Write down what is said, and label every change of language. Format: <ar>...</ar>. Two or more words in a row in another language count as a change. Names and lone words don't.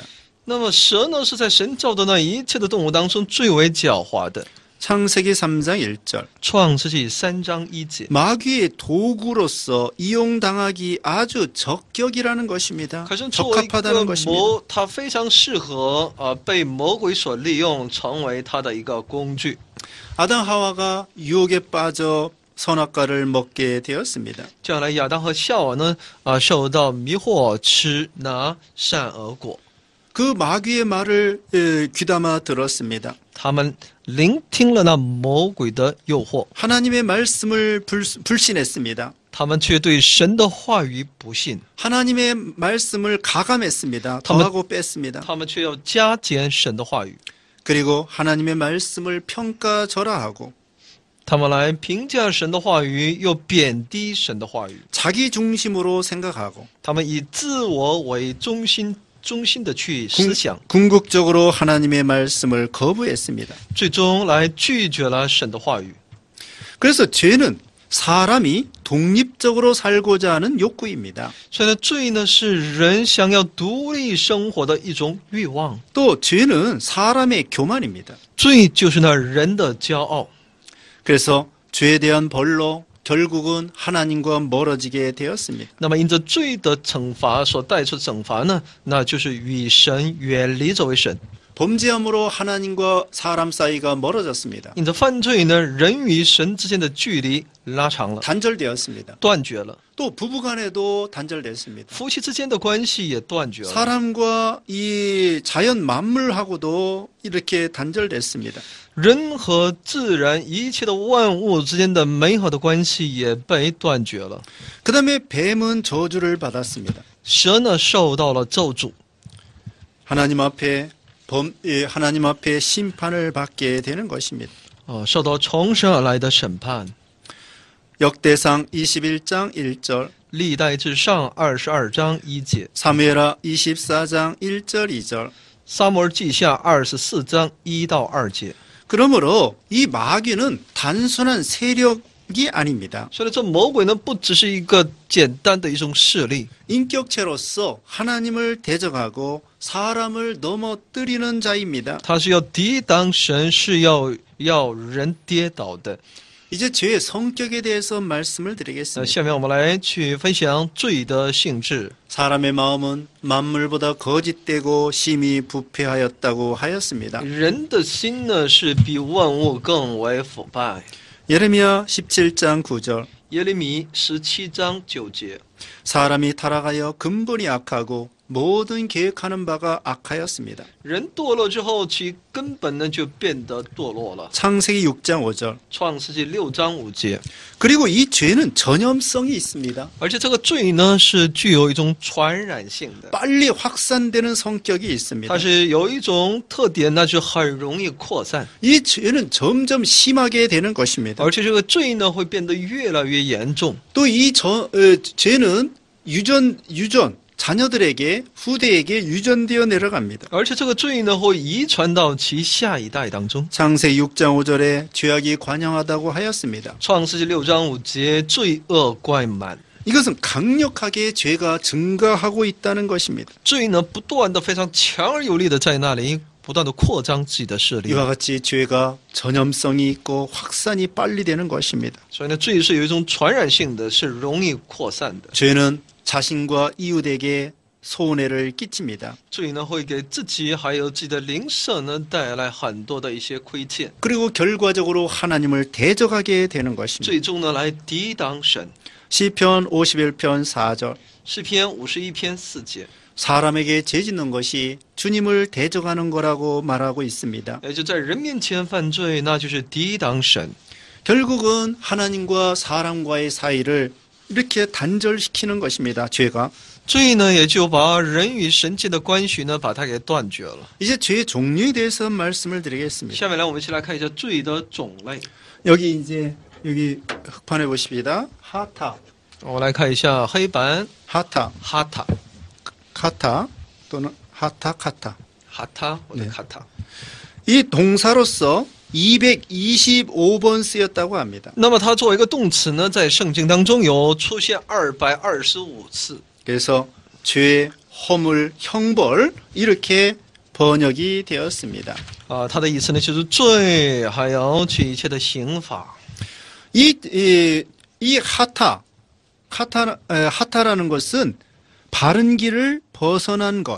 <zh>那么蛇呢是在神造的那一切的动物当中最为狡猾的。</zh> <ko>창세기 3장 1절.</ko> <zh>创世纪3章1节，</zh> <ko>마귀의 도구로서 이용당하기 아주 적격이라는 것입니다.</ko> <zh>可是作为一个</zh> <ko>적합하다는 것입니다.</ko> <zh>它非常适合被魔鬼所利用，成为它的一个工具。</zh> <ko>아담 하와가 유혹에 빠져 선악과를 먹게 되었습니다.</ko> <zh>接下来亚当和夏娃呢受到迷惑，吃那善恶果。</zh> <ko>그 마귀의 말을 귀담아 들었습니다.</ko> <zh>他们聆听了那魔鬼的诱惑，</zh> <ko>하나님의 말씀을 불신했습니다.</ko> <zh>他们却对神的话语不信，</zh> <ko>하나님의 말씀을 가감했습니다. 다만- 더하고 뺐습니다.</ko> <zh>他们却要加减神的话语，</zh> <ko>그리고 하나님의 말씀을 평가절하하고</ko> <zh>他们来评价神的话语，又贬低神的话语。</zh> <ko>자기 중심으로 생각하고</ko> <zh>他们以自我为中心的去思想，</zh> <ko>궁극적으로 하나님의 말씀을 거부했습니다.</ko> <zh>最终来拒绝了神的话语。</zh> <ko>그래서 죄는 사람이 독립적으로 살고자 하는 욕구입니다.</ko> <zh>所以呢，罪呢是人想要独立生活的一种欲望，</zh> <ko>또 죄는 사람의 교만입니다.</ko> <zh>罪就是那人的骄傲。</zh> <ko>그래서 죄에 대한 벌로 결국은 하나님과 멀어지게 되었습니다.</ko> <zh>那么因着罪的惩罚所带出的惩罚呢，那就是与神远离这位神。</zh> <ko>범죄함으로 하나님과 사람 사이가 멀어졌습니다.</ko> <zh>因着犯罪呢，人与神之间的距离拉长了，</zh> <ko>단절되었습니다.</ko> <zh>断绝了。</zh> <ko>또 부부간에도 단절됐습니다.</ko> <zh>夫妻之间的关系也断绝了，</zh> <ko>사람과 이 자연 만물하고도 이렇게 단절됐습니다.</ko> <zh>人和自然一切的万物之间的美好的关系也被断绝了。</zh> <ko>그 다음에 뱀은 저주를 받았습니다.</ko> <zh>蛇呢受到了咒诅，</zh> <ko>하나님 앞에 심판을 받게 되는 것입니다.</ko> <zh>受到从神而来的审判。</zh> <ko>역대상 21장 1절,</ko> <zh>历代志上22章1节，</zh> <ko>사무엘하 24장 1절 2절.</ko> <zh>撒母耳记下24章1到2节。</zh> <ko>그러므로 이 마귀는 단순한 세력이 아닙니다.</ko> <zh>所以这魔鬼呢，不只是一个简单的一种势力，</zh> <ko>인격체로서 하나님을 대적하고 사람을 넘어뜨리는 자입니다.</ko> <zh>他是要抵挡神，是要人跌倒的。</zh> <ko>이제 죄의 성격에 대해서 말씀을 드리겠습니다.</ko> <zh>下面我们来去分享罪的性质。</zh> <ko>사람의 마음은 만물보다 거짓되고 심히 부패하였다고 하였습니다.</ko> <zh>人的心呢，是比万物更为腐败。</zh> <ko>예레미야 17장 9절.</ko> <zh>耶利米17章9节，</zh> <ko>사람이 타락하여 근본이 악하고 모든 계획하는 바가 악하였습니다.</ko> <zh>人堕落之后，其根本呢就变得堕落了。</zh> <ko>창세기 6장 5절.</ko> <zh>创世纪6章5节。</zh> <ko>그리고 이 죄는 전염성이 있습니다.</ko> <zh>而且这个罪呢，是具有一种传染性的，</zh> <ko>빨리 확산되는 성격이 있습니다.</ko> <zh>它是有一种特点，那就很容易扩散。</zh> <ko>이 죄는 점점 심하게 되는 것입니다.</ko> <zh>而且这个罪呢，会变得越来越严重。</zh> <ko>또 이 죄는 유전 자녀들에게 후대에게 유전되어 내려갑니다.</ko> <zh>而且这个罪呢，会遗传到其下一代当中。</zh> <ko>창세기 6장 5절에 죄악이 관영하다고 하였습니다.</ko> <zh>创世纪6章5节，罪恶贯满，</zh> <ko>이것은 강력하게 죄가 증가하고 있다는 것입니다.</ko> <zh>罪呢不断的非常强而有力的在那里不断的扩张自己的势力。</zh> <ko>이와 같이 죄가 전염성이 있고 확산이 빨리 되는 것입니다.</ko> <zh>所以呢，罪是有一种传染性的，是容易扩散的。</zh> <ko>죄는 자신과 이웃에게 손해를 끼칩니다.</ko> <zh>罪呢会给自己还有自己的邻舍呢带来很多的一些亏欠，</zh> <ko>그리고 결과적으로 하나님을 대적하게 되는 것입니다.</ko> <zh>最终呢来抵挡神。</zh> <ko>시편 51편 4절.</ko> <zh>诗篇51篇4节，</zh> <ko>사람에게 죄짓는 것이 주님을 대적하는 거라고 말하고 있습니다. 也就在人面前犯罪，那就是抵挡神。 결국은 하나님과 사람과의 사이를 이렇게 단절시키는 것입니다. 죄가.</ko> <zh>罪呢，也就把人与神界的关系呢，把它给断绝了。</zh> <ko>이제 죄의 종류에 대해서 말씀을 드리겠습니다.</ko> <zh>下面来，我们一起来看一下罪的种类。</zh> <ko>여기 흑판에 보십니다. 하타,</ko> <zh>我们来看一下黑板</zh> <ko>하타,</ko> <zh>哈塔</zh> <ko>카타 또는 하타, 카타.</ko> <zh>哈塔或者</zh> <ko>네</ko> <zh>卡塔。</zh> <ko>이 동사로서 225번 쓰였다고 합니다.</ko> <zh>那么它作为一个动词呢，在圣经当中有出现225次。</zh> <ko>그래서 죄, 허물, 형벌 이렇게 번역이 되었습니다.</ko> <zh>它的意思呢就是罪，还有这一切的刑罚。</zh> <ko>이 하타라는 것은 바른 길을 벗어난 것.</ko>